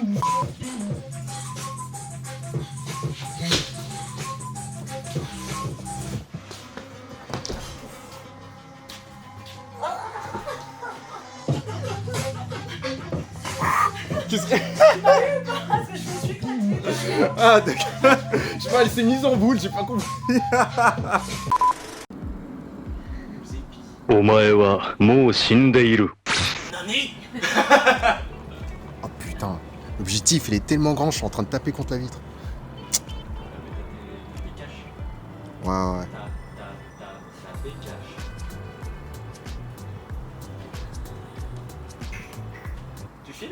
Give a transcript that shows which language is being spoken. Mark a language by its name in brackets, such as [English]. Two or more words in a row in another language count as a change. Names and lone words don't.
[French] Qu'est-ce que... parce que je me suis éclatée. Ah d'accord. Je sais pas, elle s'est mise en boule, j'ai pas compris. [Japanese] お前はもう死んでいる。 [French] Nani. Oh putain. L'objectif, il est tellement grand, je suis en train de taper contre la vitre. Ouais. Tu filmes?